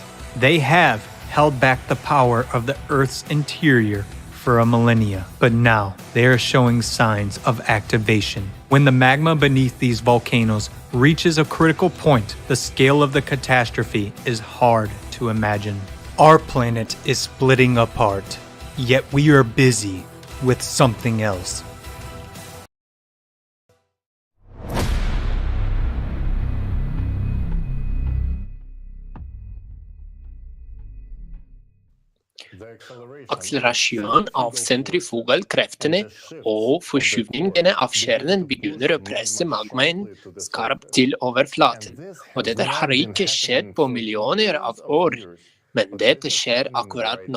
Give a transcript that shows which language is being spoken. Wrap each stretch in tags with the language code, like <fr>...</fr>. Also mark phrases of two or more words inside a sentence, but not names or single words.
<en>They have held back the power of the Earth's interior for a millennia, but now they are showing signs of activation. When the magma beneath these volcanoes reaches a critical point, the scale of the catastrophe is hard to imagine. Our planet is splitting apart, yet we are busy with something else.</en> <no>Akselerasjon av sentrifugalkreftene og forskyvningene av kjernen begynner å presse magmaen skarpt til overflaten, og dette har ikke skjedd på millioner av år, men dette skjer akkurat nå.</no>